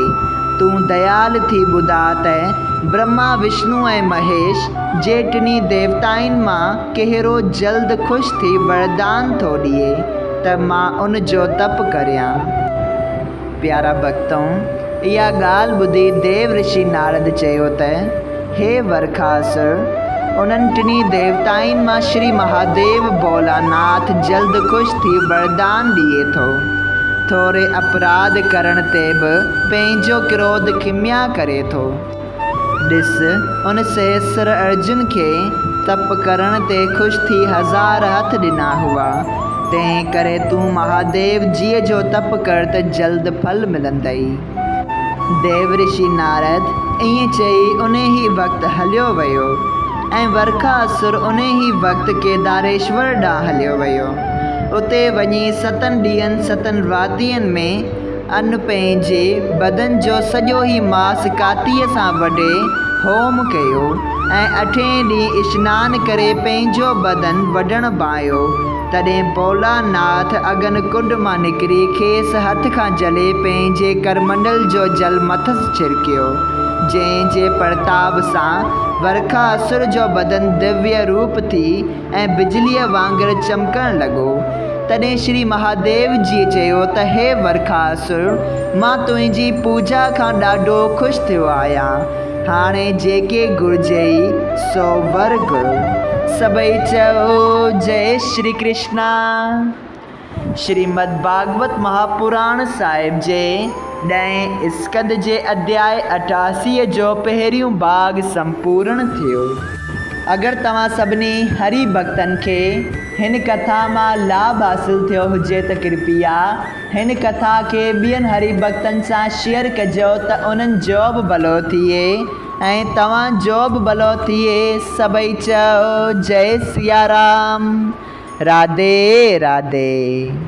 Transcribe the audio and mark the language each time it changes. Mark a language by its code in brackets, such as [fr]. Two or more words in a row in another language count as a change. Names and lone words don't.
[sd] तूं दयाल थी ॿुधा त ब्रह्मा, विष्णु ऐं महेश जे टिनी देवताउनि मां कहिड़ो जल्द ख़ुशि थी वरदान थो ॾिए त मां उन जो तप करियां। प्यारा भक्तों, इहा ॻाल्हि ॿुधी देव ऋषि नारद चयो त हे वरखासुर, उन्हनि टिनी देवताउनि मां श्री महादेव भोलानाथ जल्द ख़ुशि थी वरदान ॾिए थो। थोरे अपराध करण ते बि पंहिंजो क्रोध खिमिया करे थो। ॾिस, उन सहस्र अर्जुन खे तप करण ते ख़ुशि थी 1000 हथ ॾिना हुआ। तंहिं करे तूं महादेव जीअ जो तप कर त जल्द फल मिलंदई। देव ऋषि नारद ईअं चई उन ई वक़्तु हलियो वियो ऐं वरखासुर उन ई वक़्तु केदारेश्वर ॾांहुं हलियो वियो। उते वञी 7 ॾींहंनि 7 रातियुनि में अन्न पंहिंजे बदन जो सॼो ई मांस कातीअ सां वढे होम कयो ऐं 8हें ॾींहुं इश्नान करे पंहिंजो बदन वढण पायो। तॾहिं भोलानाथ अगन कुंड मां निकिरी खेसि हथ खां जले पंहिंजे करमंडल जो जल मथस छिड़कियो, जंहिंजे प्रताप सां वरखासुर जो बदन दिव्य रूप थी ऐं बिजलीअ वांगुरु चमकण लॻो। तॾहिं श्री महादेव जी चयो त हे वरखासुर, मां तुंहिंजी पूजा खां ॾाढो ख़ुशि थियो आहियां। हाणे जेके घुरिजई सो वर घुर। सभई चओ जय श्री कृष्णा। श्रीमद् भागवत महापुराण साहिब जे 10 स्कंद जे अध्याय 88 जो पहिरियों भाग संपूर्ण थियो। अगर तव्हां सभिनी हरि भक्तन खे हिन कथा मां लाभ हासिल थियो हुजे त कृपया हिन कथा खे ॿियनि हरि भक्तन सां शेयर कजो त उन्हनि जो बि भलो थिए ऐं तव्हां जो बि भलो थिए। सभई चओ जय सिया राम। राधे राधे।